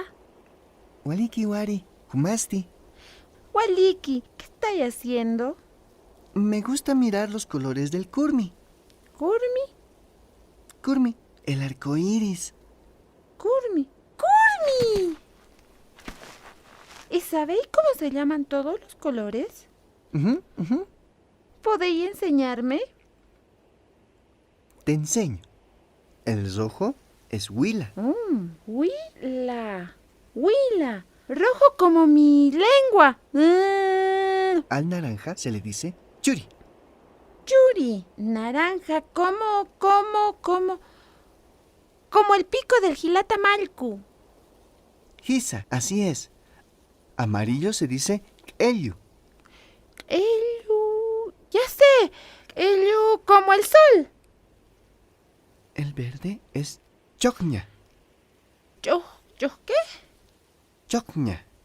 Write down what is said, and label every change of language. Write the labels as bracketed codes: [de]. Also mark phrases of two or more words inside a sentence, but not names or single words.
[ay] Waliki wari, humasti. Waliki, [es] ¿qué estáis haciendo? Me gusta mirar los colores del kurmi. ¿Kurmi? Kurmi, el arco iris. ¡Kurmi! ¡Kurmi! ¿Y sabéis cómo se llaman todos los colores? ¿Podéis enseñarme? Te enseño. El rojo es huila. Huila. Huila. Rojo como mi lengua. Al naranja se le dice churi. Churi. Naranja como el pico del [ay] jilata malcu. [es] Gisa, así es. Amarillo se dice ellu. Ellu. Ya sé. Ellu como el sol. El verde es chocña. ¿Yo qué? Chocña.